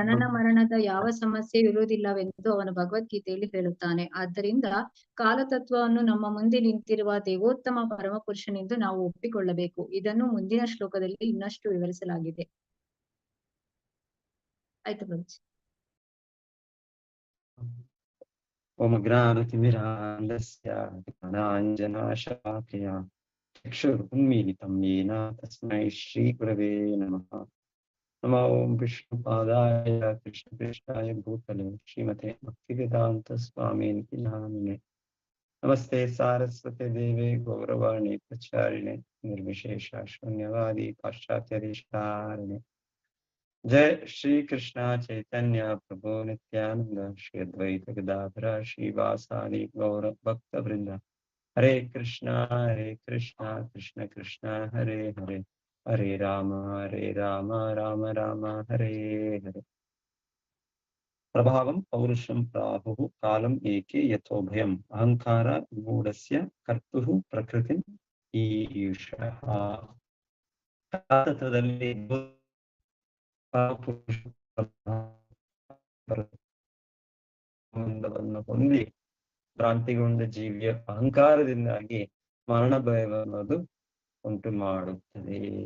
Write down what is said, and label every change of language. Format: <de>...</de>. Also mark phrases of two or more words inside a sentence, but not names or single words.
<kn>ಜನನ ಮರಣದ ಯಾವ ಸಮಸ್ಯೆ ಇರುವುದಿಲ್ಲವೆಂದು ಅವನು ಭಗವದ್ಗೀತೆಯಲ್ಲಿ ಹೇಳುತ್ತಾನೆ. ಆದ್ದರಿಂದ ಕಾಲತತ್ವವನ್ನು ನಮ್ಮ ಮುಂದೆ ನಿಂತಿರುವ ದೇವೋತ್ತಮ ಪರಮಪುರುಷನೆಂದು ನಾವು ಒಪ್ಪಿಕೊಳ್ಳಬೇಕು. ಇದನ್ನು ಮುಂದಿನ ಶ್ಲೋಕದಲ್ಲಿ ಇನ್ನಷ್ಟು ವಿವರಿಸಲಾಗಿದೆ. ಆಯ್ತು ಪ್ರಭುಜಿ.</kn> <sa>ಓಂ ಜ್ಞಾನತಿಮಿರಾಂಧಸ್ಯ ಜ್ಞಾನಾಂಜನಶಲಾಕಯ ಚಕ್ಷುರುನ್ಮೀಲಿತಂ ಯೇನ ತಸ್ಮೈ ಶ್ರೀ ಗುರವೇ ನಮಃ. ನಮೋ ಓಂ ವಿಷ್ಣುಪಾದಾಯ ಕೃಷ್ಣಪ್ರೇಷ್ಠಾಯ ಭೂತಲೆ ಶ್ರೀಮತೆ ಭಕ್ತಿವೇದಾಂತ ಸ್ವಾಮಿನಿತಿ ನಾಮಿನೆ. ನಮಸ್ತೆ ಸಾರಸ್ವತೆ ದೇವೆ ಗೌರವಾಣಿ ಪ್ರಚಾರಿಣೆ ನಿರ್ವಿಶೇಷ ಶೂನ್ಯವಾದಿ ಪಾಶ್ಚಾತ್ಯ ದೇಶಧಾರಿಣೆ. जय श्री कृष्ण चैतन्य प्रभु नित्यानंद श्री अद्वैत गदाधर श्रीवासादि गौर भक्त वृंद. हरे कृष्णा कृष्ण कृष्ण हरे हरे, हरे राम राम राम हरे हरे. प्रभावं पौरुषं प्राहुः कालम् एके यथोभयम् अहंकार मूढस्य कर्तुः प्रकृतिं ईशः.</sa> <kn>ತತ್ವದಲ್ಲಿ ಸಂಬಂಧವನ್ನು ಹೊಂದಿ ಭ್ರಾಂತಿಗೊಂಡ ಜೀವಿಯ ಅಹಂಕಾರದಿಂದಾಗಿ ಮರಣ ಭಯವನ್ನೋದು ಉಂಟು ಮಾಡುತ್ತದೆ.</kn>